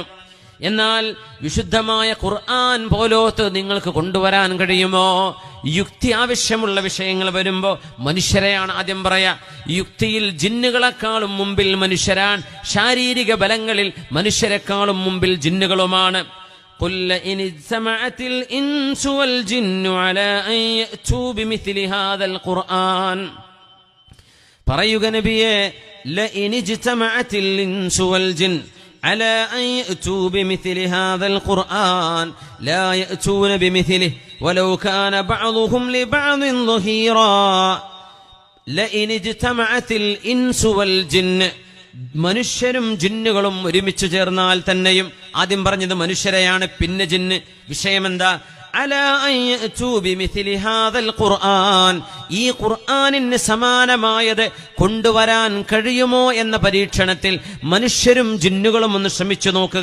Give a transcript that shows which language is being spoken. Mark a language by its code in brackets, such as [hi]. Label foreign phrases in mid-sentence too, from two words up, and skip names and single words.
[ml] എന്നാൽ വിശുദ്ധമായ ഖുർആൻ പോലോത്ത് നിങ്ങൾക്ക് കൊണ്ടുവരാൻ കഴിയുമോ? യുക്തി ആവശ്യമുള്ള വിഷയങ്ങൾ വരുമ്പോ മനുഷ്യരെയാണ് ആദ്യം പറയാ. യുക്തിയിൽ ജിന്നുകളെക്കാളും മുമ്പിൽ മനുഷ്യരാണ്, ശാരീരിക ബലങ്ങളിൽ മനുഷ്യരെക്കാളും മുമ്പിൽ ജിന്നുകളുമാണ്. [ar] قل إن اجتمعت الإنس والجن على أن يأتوا بمثل هذا القرآن, [ml] പറയുക നബിയേ, [ar] لئن اجتمعت الإنس والجن على أن يأتوا بمثل هذا القرآن لا يأتون بمثله ولو كان بعضهم لبعض ظهيرا. لئن اجتمعت الإنس والجن, [ml] മനുഷ്യരും ജിന്നുകളും ഒരുമിച്ച് ചേർന്നാൽ തന്നെയും, ആദ്യം പറഞ്ഞത് മനുഷ്യരെയാണ്, പിന്നെ ജിന്ന്. വിഷയമെന്താ? [ar] على أن يأتوا بمثل هذا القرآن, [ml] ഈ ഖുർആനിന് സമാനമായത് കൊണ്ടുവരാൻ കഴിയുമോ എന്ന പരീക്ഷണത്തിൽ മനുഷ്യരും ജിന്നുകളും ഒന്ന് ശ്രമിച്ചു നോക്കുക.